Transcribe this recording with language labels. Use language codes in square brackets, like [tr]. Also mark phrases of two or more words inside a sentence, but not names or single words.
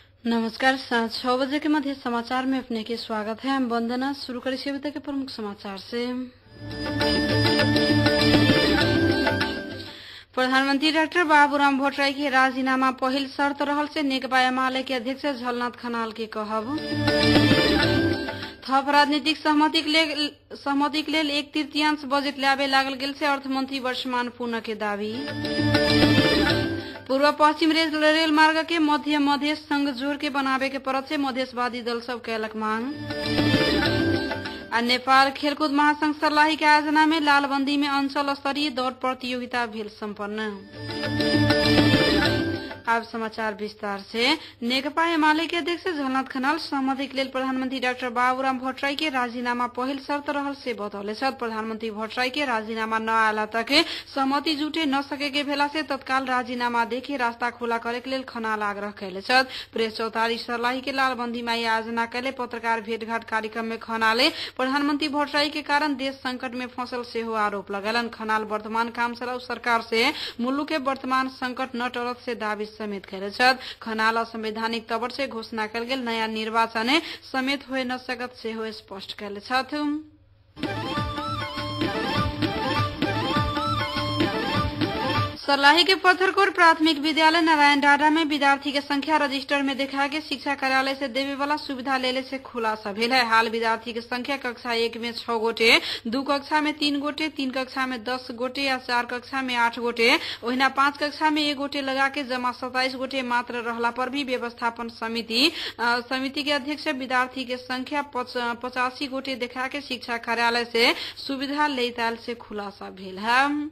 [mai] नमस्कार। साँझ 6 बजे के मध्य समाचार में अपने के स्वागत है। हम वंदना। शुरू करें अभी तक के प्रमुख समाचार से। प्रधानमंत्री डाक्टर बाबूराम भट्टराई के राजीनामा पहिल शर्त रहल से नेकपा एमाले के अध्यक्ष झलनाथ खनाल के कहब। थप राजनीतिक सहमति के लेल 1/3 बजेट ल्याबे लागल गेल से अर्थमंत्री वर्षमान पुनः के दावी। पूर्व पश्चिम रेल मार्ग के मध्य मधेश संग जोड़ के बनावे के परत से मधेशवादी दल सब कैलक मांग। नेपाल खेलकूद महासंघ सर्लाही के आयोजना में लालबंदी में अंचल स्तरीय दौड़ प्रतियोगिता भेल सम्पन्न। अब समाचार विस्तार से। नेकपा एमाले के अध्यक्ष झलनाथ खनाल सहमति के लेल प्रधानमंत्री डाक्टर बाबूराम भट्टराई के राजीनामा पहिल शर्त रहल से बतौले। प्रधानमंत्री भट्टराई के राजीनामा न आला तक सहमति जुटे न सके के भेला से तत्काल राजीनामा देके रास्ता खुला करे के लेल खनाल आग्रह कैले। प्रेस चौतारी सर्लाही के लालबंदी में आयोजना कैले पत्रकार भेटघाट कार्यक्रम में खनाले प्रधानमंत्री भट्टराई के कारण देश संकट में फंसल से हो आरोप लगलन। खनाल वर्तमान काम चलाऊ सरकार से मुलुक के वर्तमान संकट न टरत से दावी समेत कैले। खनाल असंवैधानिक तवर से घोषणा कल गेल नया निर्वाचन समेत हो न सकत से हो स्पष्ट कैले। सर्लाही के पत्थरकोट प्राथमिक विद्यालय नारायण डाँडा में विद्यार्थी के संख्या रजिस्टर में देखा के शिक्षा कार्यालय से देवे वाला सुविधा लेले से खुलासा भेल है। हाल विद्यार्थी के संख्या कक्षा 1 में 6 गोटे, 2 कक्षा में 3 गोटे, 3 कक्षा में 10 गोटे या 4 कक्षा में 8 गोटे, ओहिना 5 कक्षा में 1 गोटे लगा के जमा 27 गोटे मात्र रहला पर भी व्यवस्थापन समिति के अध्यक्ष विद्यार्थी के संख्या 85 गोटे देखा के शिक्षा कार्यालय से सुविधा लेताल से खुलासा भेल है।